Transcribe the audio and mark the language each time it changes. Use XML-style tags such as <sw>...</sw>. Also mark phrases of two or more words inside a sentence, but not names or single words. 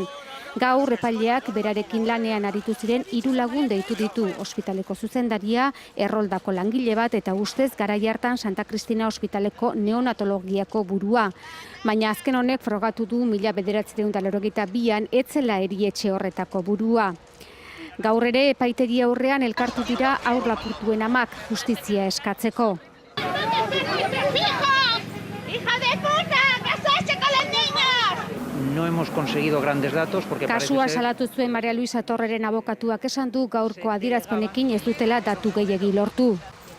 <eu>Gaur epaileak berarekin lanean aritu ziren 3 lagun deitu ditu, ospitaleko zuzendaria, erroldako langile bat eta ustez garai hartan Santa Cristina ospitaleko neonatologiako burua. Baina azken honek frogatu du 1982an ez zela erietxe horretako burua. Gaur ere epaitegi aurrean elkartu dira haur lapurtuen amak justizia eskatzeko.</eu> <es>No hemos conseguido grandes datos porque</es> <eu>kasua salatu zuen Maria Luisa Torreren abokatuak esan du gaurko adierazpenekin ez dutela datu gehiegi lortu.</eu>